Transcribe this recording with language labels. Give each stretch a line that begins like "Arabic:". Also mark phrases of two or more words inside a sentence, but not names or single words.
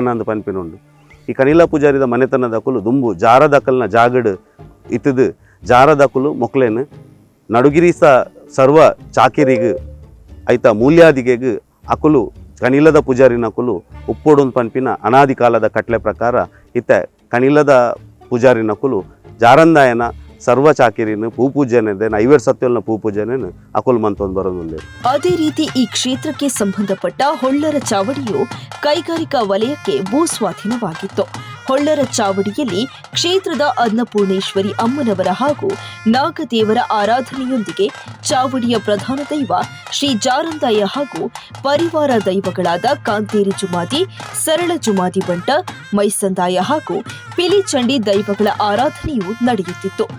Tulu: ಅಂದು ಪನ್ಪಿನುಂಡು ಈ ಕನಿಲ ಪೂಜಾರಿದ ಮನೆತನ ದಕ್ಕುಲು ದುಂಬು ಜಾರದಕಲ್ನ ಜಾಗಡ್ ಇತ್ತದು ಜಾರದಕುಲು ಮೊಕ್ಲೇನು ನಡುಗಿರಿ ಸರ್ವ ಚಾಕಿರಿಗ್ ಐತ ಮೂಲ್ಯಾದಿಗೆಗ್ ಅಕುಲು ಕನಿಲದ ಪೂಜಾರಿನ ಅಕುಲು ಉಪ್ಪೊಡೊಂದು ಪನ್ಪಿನ ಅನಾದಿ ಕಾಲದ ಕಟ್ಲೆ ಪ್ರಕಾರ ಇತ್ತ ಕನಿಲದ ಪೂಜಾರಿನ ಅಕುಲು ಜಾರಂದಾಯನ ಸರ್ವ ಚಾಕಿರಿನ ಪೂಪೂಜನೆ ಐವೇರ್ ಸತ್ಯಲ್ನ ಪೂಪೂಜನೆ ಅಕುಲ್ ಮಂತೊಂದು ಬರೋದಿಲ್ಲ.
Kannada: ಅದೇ ರೀತಿ ಈ ಕ್ಷೇತ್ರಕ್ಕೆ ಸಂಬಂಧಪಟ್ಟ ಹೊಳ್ಳರ ಚಾವಡಿಯು ಕೈಗಾರಿಕಾ ವಲಯಕ್ಕೆ ಭೂಸ್ವಾಧೀನವಾಗಿತ್ತು. ಹೊಳ್ಳರ ಚಾವಡಿಯಲ್ಲಿ ಕ್ಷೇತ್ರದ ಅನ್ನಪೂರ್ಣೇಶ್ವರಿ ಅಮ್ಮನವರ ಹಾಗೂ ನಾಗದೇವರ ಆರಾಧನೆಯೊಂದಿಗೆ ಚಾವಡಿಯ ಪ್ರಧಾನ ದೈವ ಶ್ರೀ ಜಾರಂದಾಯ ಹಾಗೂ ಪರಿವಾರ ದೈವಗಳಾದ ಕಾಂತೇರಿ ಜುಮಾದಿ, ಸರಳ ಜುಮಾದಿ ಬಂಟ, ಮೈಸಂದಾಯ ಹಾಗೂ ಪಿಲಿಚಂಡಿ ದೈವಗಳ ಆರಾಧನೆಯು ನಡೆಯುತ್ತಿತ್ತು.